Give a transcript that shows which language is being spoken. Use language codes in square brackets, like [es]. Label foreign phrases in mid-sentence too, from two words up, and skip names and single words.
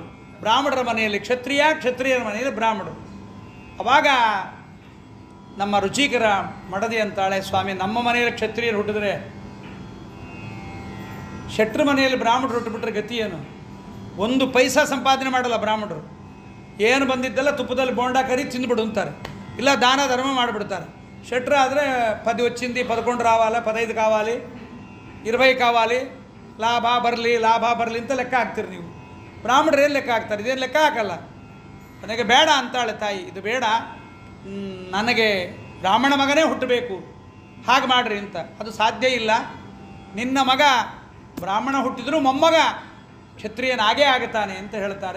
[kn] ಬ್ರಾಹ್ಮಣರ ಮನೆಯಲ್ಲಿ ಕ್ಷತ್ರಿಯ, ಕ್ಷತ್ರಿಯರ ಮನೆಯಲ್ಲಿ ಬ್ರಾಹ್ಮಣರು. ಆವಾಗ ನಮ್ಮ ರುಚಿಕರ ಮಡದಿ ಅಂತಾಳೆ, ಸ್ವಾಮಿ ನಮ್ಮ ಮನೆಯಲ್ಲಿ ಕ್ಷತ್ರಿಯರು ಹುಟ್ಟಿದ್ರೆ, ಶೆಟ್ರ ಮನೆಯಲ್ಲಿ ಬ್ರಾಹ್ಮಣರು ಹುಟ್ಟುಬಿಟ್ರೆ ಗತಿ ಏನು? 1 ಪೈಸಾ ಸಂಪಾದನೆ ಮಾಡಲ್ಲ ಬ್ರಾಹ್ಮಣರು. ಏನು ಬಂದಿದ್ದೆಲ್ಲ ತುಪ್ಪದಲ್ಲಿ ಬೋಂಡ ಕರಿ ತಿಂದುಬಿಡು ಅಂತಾರೆ, ಇಲ್ಲ ದಾನ ಧರ್ಮ ಮಾಡಿಬಿಡ್ತಾರೆ. ಶೆಟ್ರ ಆದರೆ 10 [te] వచ్చింది 11 రావాలి 15 కావాలి 20 కావాలి [kn] ಲಾಭ ಬರಲಿ ಅಂತ ಲೆಕ್ಕ ಹಾಕ್ತೀರಿ ನೀವು. ಬ್ರಾಹ್ಮಣರು ಏನು ಲೆಕ್ಕ ಹಾಕ್ತಾರೆ? ಇದೇನು ಲೆಕ್ಕ ಹಾಕಲ್ಲ. ನನಗೆ ಬೇಡ ಅಂತಾಳೆ ತಾಯಿ, ಇದು ಬೇಡ, ನನಗೆ ಬ್ರಾಹ್ಮಣ ಮಗನೇ ಹುಟ್ಟಬೇಕು, ಹಾಗೆ ಮಾಡ್ರಿ ಅಂತ. ಅದು ಸಾಧ್ಯ ಇಲ್ಲ. ನಿನ್ನ ಮಗ ಬ್ರಾಹ್ಮಣ ಹುಟ್ಟಿದರೂ ಮೊಮ್ಮಗ ಕ್ಷತ್ರಿಯನಾಗೇ ಆಗುತ್ತಾನೆ ಅಂತ ಹೇಳ್ತಾರೆ.